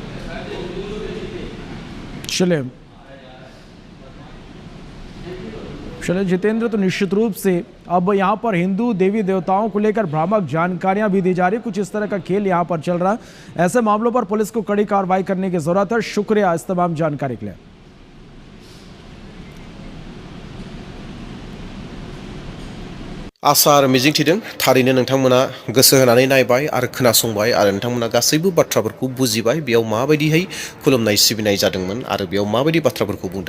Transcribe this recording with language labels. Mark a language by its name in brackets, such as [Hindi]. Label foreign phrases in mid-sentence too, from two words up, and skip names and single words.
[Hindi] चले, चले जितेंद्र, तो निश्चित रूप से अब यहाँ पर हिंदू देवी देवताओं को लेकर भ्रामक जानकारियां भी दी जा रही, कुछ इस तरह का खेल यहाँ पर चल रहा है। ऐसे मामलों पर पुलिस को कड़ी कार्रवाई करने की जरूरत है। शुक्रिया इस तमाम जानकारी के लिए। [Bodo] आसा आरो मिजिंथिदों थारैनो नोंथांमोना गोसो होनानै नायबाय आरो खोनासंबाय आरो नोंथांमोना गासैबो बाथ्राफोरखौ बुजिबाय बेयाव माबायदिहाय खुलुमनाय सिबिनाय जादोंमोन आरो बेयाव माबायदि बाथ्राफोरखौ बुंदों।